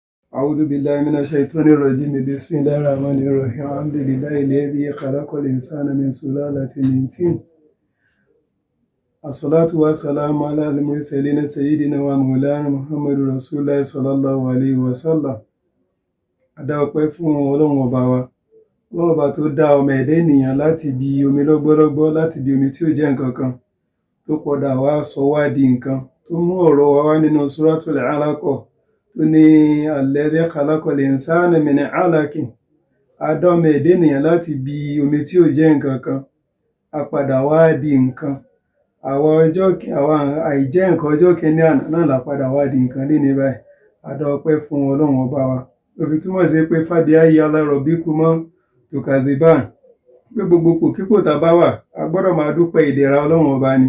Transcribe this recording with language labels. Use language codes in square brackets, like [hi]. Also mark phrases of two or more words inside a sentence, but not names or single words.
[ar] أعوذ بالله من الشيطان الرجيم بسم الله الرحمن الرحيم الحمد لله الذي خلق الإنسان من سلالة من طين الصلاة والسلام على المرسلين سيدنا ومولانا محمد رسول الله صلى الله عليه وسلم. [yo] A dá ọpẹ́ fún Ọlọ́run ọba wa, Ọlọ́run ọba tó dá ọmọ ẹ̀dá ènìyàn láti ibi omi lọ́gbọ́lọ́gbọ́, láti ibi omi tí ó jẹ́ nǹkan kan, tó padà wá sọ wá di nǹkan, tó mú ọ̀rọ̀ wa wá nínú Suratul Alaq tó ní [ar] الذي خلق الإنسان من علق. [yo] A dá ọmọ ẹ̀dá ènìyàn láti ibi omi tí ó jẹ́ nǹkan kan, a padà wá di nǹkan. Àwọn àìjẹ́ nǹkan ọjọ́ kìíní àná náà la padà wá di nǹkan lénìí báyìí. A dá ọpẹ́ fún Ọlọ́run ọba wa. Ó fi túmọ̀ sí pé [ar] فبأي آلاء ربكما تكذبان, [yo] pé gbogbo ipòkípò tá a bá wà, a gbọ́dọ̀ máa dúpẹ́ ìdẹ̀ra Ọlọ́run ọba ni.